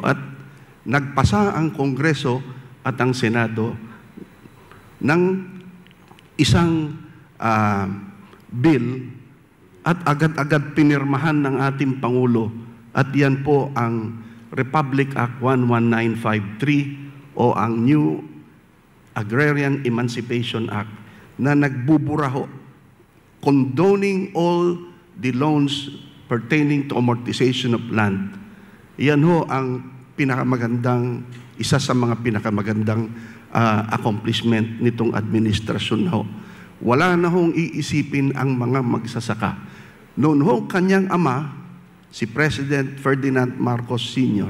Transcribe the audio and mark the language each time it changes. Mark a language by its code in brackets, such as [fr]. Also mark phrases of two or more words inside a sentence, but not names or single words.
[tl] At nagpasa ang Kongreso at ang Senado ng isang bill at agad-agad pinirmahan ng ating Pangulo. At yan po ang Republic Act 11953 o ang New Agrarian Emancipation Act na nagbuburaho, [en] condoning all the loans pertaining to amortization of land. [tl] Yan ho ang pinakamagandang, isa sa mga pinakamagandang accomplishment nitong administrasyon ho. Wala na hong iisipin ang mga magsasaka. Noon ho kanyang ama, si President Ferdinand Marcos Sr.